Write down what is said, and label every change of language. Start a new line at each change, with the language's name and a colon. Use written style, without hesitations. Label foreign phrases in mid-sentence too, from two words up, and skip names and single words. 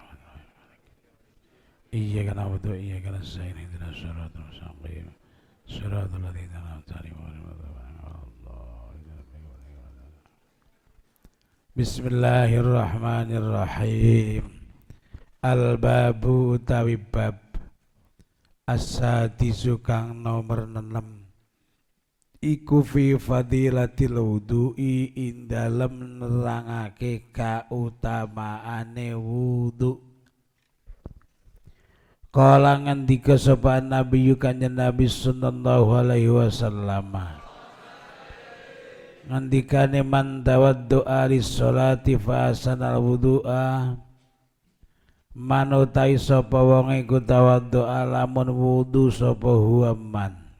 Arabic: إياك نعبد وإياك نستعين. اهدنا الصراط المستقيم صراط الذين أنعمت عليهم غير المغضوب عليهم ولا الضالين. Bismillahirrahmanirrahim.
Javanese: Al-babu utawi bab as-sadisu kang nomor 6 iku
Arabic: في فضيلة الوضوء
Javanese: ing dalem nerangake kautamaane wudu. Kala ngendika sapa Nabi kanjeng Nabi
Arabic: صلى الله عليه وسلم,
Javanese: ngendikane
Arabic: من توضأ للصلاة فأحسن الوضوء,
Javanese: manutai sapa wong iku tawaddu'a lamun wudu sapa
Arabic: هو من